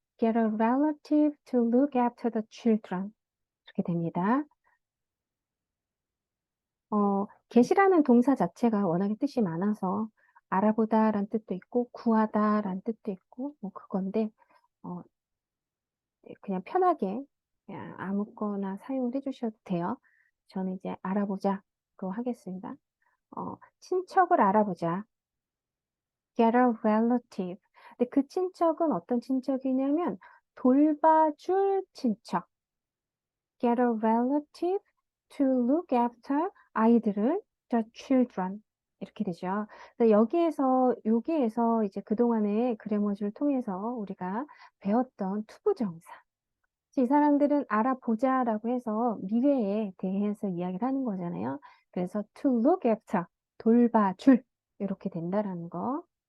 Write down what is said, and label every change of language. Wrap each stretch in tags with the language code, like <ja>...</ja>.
<en>Get a relative to look after the children.</en> <ko>이렇게 됩니다. get이라는 동사 자체가 워낙에 뜻이 많아서 알아보다라는 뜻도 있고 구하다라는 뜻도 있고 뭐 그건데 어, 네, 그냥 편하게 그냥 아무거나 사용을 해주셔도 돼요. 저는 이제 알아보자로 하겠습니다. 친척을 알아보자.</ko> <en>Get a relative.</en> <ko>근데 그 친척은 어떤 친척이냐면 돌봐줄 친척.</ko> <en>Get a relative to look after</en> <ko>아이들을</ko> <en>the children</en> <ko>이렇게 되죠. 그래서 여기에서 이제 그동안의 그래머지를 통해서 우리가 배웠던 투부정사. 이 사람들은 알아보자라고 해서 미래에 대해서 이야기를 하는 거잖아요. 그래서</ko> <en>to look after</en> <ko>돌봐줄 이렇게 된다라는 거.</ko>